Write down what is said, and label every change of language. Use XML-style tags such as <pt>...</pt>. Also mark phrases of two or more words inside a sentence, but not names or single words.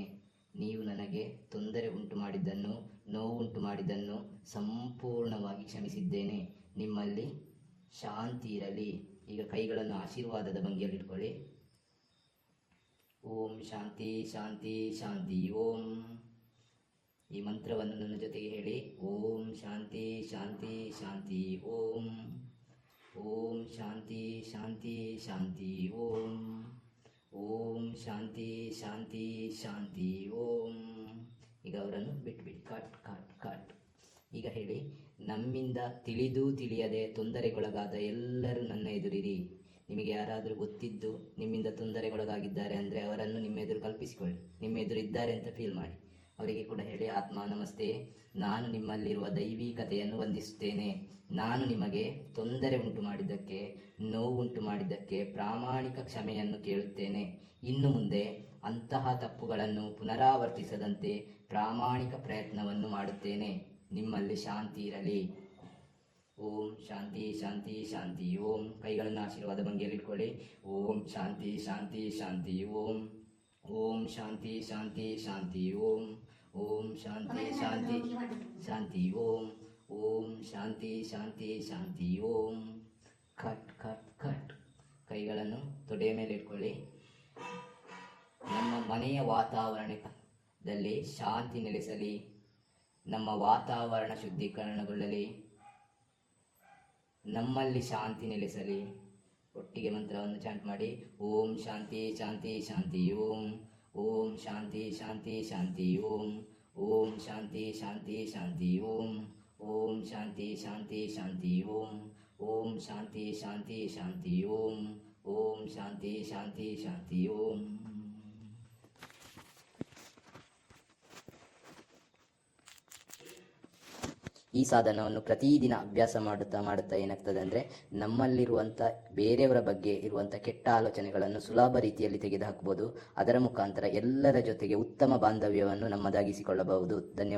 <kn>ನೀವು ನನಗೆ ತೊಂದರೆ ಉಂಟು ಮಾಡಿದ್ದನ್ನು, ನೋವು ಉಂಟು ಮಾಡಿದ್ದನ್ನು ಸಂಪೂರ್ಣವಾಗಿ ಕ್ಷಮಿಸಿದ್ದೇನೆ. ನಿಮ್ಮಲ್ಲಿ ಶಾಂತಿ ಇರಲಿ. ಈಗ ಕೈಗಳನ್ನು ಆಶೀರ್ವಾದದ ಭಂಗಿಯಲ್ಲಿ ಇಟ್ಕೊಳ್ಳಿ.</kn> <sa>ಓಂ ಶಾಂತಿ ಶಾಂತಿ ಶಾಂತಿ ಓಂ.</sa> <kn>ಈ ಮಂತ್ರವನ್ನು ನನ್ನ ಜೊತೆಗೆ ಹೇಳಿ.</kn> <sa>ಓಂ ಶಾಂತಿ ಶಾಂತಿ ಶಾಂತಿ ಓಂ. ಓಂ ಶಾಂತಿ ಶಾಂತಿ ಶಾಂತಿ ಓಂ. ಓಂ ಶಾಂತಿ ಶಾಂತಿ ಶಾಂತಿ ಓಂ.</sa> <kn>ಈಗ ಅವರನ್ನು ಬಿಟ್ಬಿಡಿ. ಕಟ್. ಈಗ ಹೇಳಿ, ನಮ್ಮಿಂದ ತಿಳಿದು ತಿಳಿಯದೆ ತೊಂದರೆಗೊಳಗಾದ ಎಲ್ಲರೂ ನನ್ನ ಎದುರಿರಿ. ನಿಮಗೆ ಯಾರಾದರೂ ಗೊತ್ತಿದ್ದು ನಿಮ್ಮಿಂದ ತೊಂದರೆಗೊಳಗಾಗಿದ್ದಾರೆ ಅಂದರೆ ಅವರನ್ನು ನಿಮ್ಮ ಎದುರು ಕಲ್ಪಿಸಿಕೊಳ್ಳಿ. ನಿಮ್ಮ ಎದುರು ಇದ್ದಾರೆ ಅಂತ ಫೀಲ್ ಮಾಡಿ. ಅವರಿಗೆ ಕೂಡ ಹೇಳಿ,</kn> <sa>ಆತ್ಮ ನಮಸ್ತೆ,</sa> <kn>ನಾನು ನಿಮ್ಮಲ್ಲಿರುವ ದೈವಿಕತೆಯನ್ನು ವಂದಿಸುತ್ತೇನೆ. ನಾನು ನಿಮಗೆ ತೊಂದರೆ ಉಂಟು ಮಾಡಿದ್ದಕ್ಕೆ, ನೋವು ಉಂಟು ಮಾಡಿದ್ದಕ್ಕೆ ಪ್ರಾಮಾಣಿಕ ಕ್ಷಮೆಯನ್ನು ಕೇಳುತ್ತೇನೆ. ಇನ್ನು ಮುಂದೆ ಅಂತಹ ತಪ್ಪುಗಳನ್ನು ಪುನರಾವರ್ತಿಸದಂತೆ ಪ್ರಾಮಾಣಿಕ ಪ್ರಯತ್ನವನ್ನು ಮಾಡುತ್ತೇನೆ. ನಿಮ್ಮಲ್ಲಿ ಶಾಂತಿ ಇರಲಿ.</kn> <sa>ಓಂ ಶಾಂತಿ ಶಾಂತಿ ಶಾಂತಿ ಓಂ.</sa> <kn>ಕೈಗಳನ್ನು ಆಶೀರ್ವಾದ ಭಂಗಿಯಲ್ಲಿ ಇಟ್ಕೊಳ್ಳಿ.</kn> <sa>ಓಂ ಶಾಂತಿ ಶಾಂತಿ ಶಾಂತಿ ಓಂ. ಓಂ ಶಾಂತಿ ಶಾಂತಿ ಶಾಂತಿ ಓಂ. ಓಂ ಶಾಂತಿ ಶಾಂತಿ ಶಾಂತಿ ಓಂ. ಓಂ ಶಾಂತಿ ಶಾಂತಿ ಶಾಂತಿ ಓಂ.</sa> <kn>ಕಟ್. ಕೈಗಳನ್ನು ತೊಡೆಯ ಮೇಲೆ ಇಟ್ಕೊಳ್ಳಿ. ನಮ್ಮ ಮನೆಯ ವಾತಾವರಣದಲ್ಲಿ ಶಾಂತಿ ನೆಲೆಸಲಿ. ನಮ್ಮ ವಾತಾವರಣ ಶುದ್ಧೀಕರಣಗೊಳ್ಳಲಿ. ನಮ್ಮಲ್ಲಿ ಶಾಂತಿ ನೆಲೆಸಲಿ. ಒಟ್ಟಿಗೆ ಮಂತ್ರವನ್ನು ಚಾಂಟ್ ಮಾಡಿ.</kn> <sa>ಓಂ ಶಾಂತಿ ಶಾಂತಿ ಶಾಂತಿ ಓಂ. ಓಂ ಶಾಂತಿ ಶಾಂತಿ ಶಾಂತಿ ಓಂ. ಓಂ ಶಾಂತಿ ಶಾಂತಿ ಶಾಂತಿ ಓಂ. ಓಂ ಶಾಂತಿ ಶಾಂತಿ ಶಾಂತಿ ಓಂ. ಓಂ ಶಾಂತಿ ಶಾಂತಿ ಶಾಂತಿ ಓಂ. ಓಂ ಶಾಂತಿ ಶಾಂತಿ ಶಾಂತಿ ಓಂ.</sa> <kn>ಈ ಸಾಧನವನ್ನು ಪ್ರತಿದಿನ ಅಭ್ಯಾಸ ಮಾಡುತ್ತಾ ಏನಾಗ್ತದೆ ಅಂದರೆ ನಮ್ಮಲ್ಲಿರುವಂಥ ಬೇರೆಯವರ ಬಗ್ಗೆ ಇರುವಂಥ ಕೆಟ್ಟ ಆಲೋಚನೆಗಳನ್ನು ಸುಲಭ ರೀತಿಯಲ್ಲಿ ತೆಗೆದುಹಾಕಬಹುದು. ಅದರ ಮುಖಾಂತರ ಎಲ್ಲರ ಜೊತೆಗೆ ಉತ್ತಮ ಬಾಂಧವ್ಯವನ್ನು ನಮ್ಮದಾಗಿಸಿಕೊಳ್ಳಬಹುದು.</kn>